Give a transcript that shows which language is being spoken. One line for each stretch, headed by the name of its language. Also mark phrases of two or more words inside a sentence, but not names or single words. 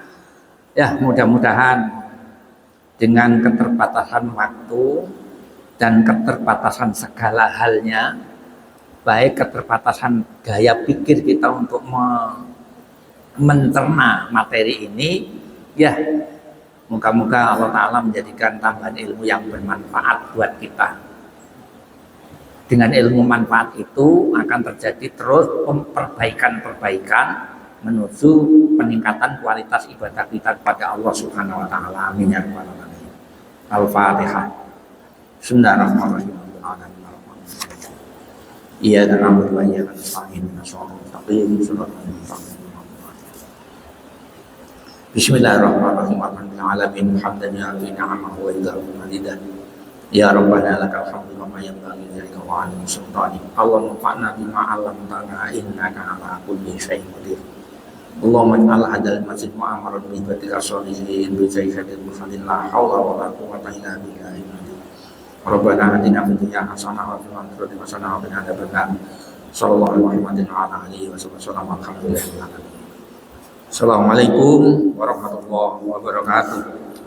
Indonesian: Ya mudah-mudahan dengan keterbatasan waktu dan keterbatasan segala halnya, baik keterbatasan gaya pikir kita untuk mencerna materi ini, ya moga-moga Allah Ta'ala menjadikan tambahan ilmu yang bermanfaat buat kita. Dengan ilmu manfaat itu akan terjadi terus perbaikan-perbaikan menuju peningkatan kualitas ibadah kita kepada
Arabic: الله سبحانه وتعالى. آمين يا رب العالمين. الفاتحة. بسم الله الرحمن الرحيم. إياك نعبد وإياك نستعين. بسم الله الرحمن الرحيم. الحمد لله حمدا يوافي نعمه ويكافئ مزيده. يا ربنا لك الحمد كما ينبغي لجلال سلطانك. اللهم انفعنا بما علمتنا إنك على كل شيء قدير. اللهم اجعل هذا المسجد معمرا بعبادك الصالحين بسيد المرسلين لا حول ولا قوة إلا بالله. ربنا آتنا في الدنيا حسنة وفي الآخرة حسنة وقنا عذاب النار. صلى الله عليه وعلى آله وسلم. الحمد لله. السلام عليكم ورحمة الله وبركاته.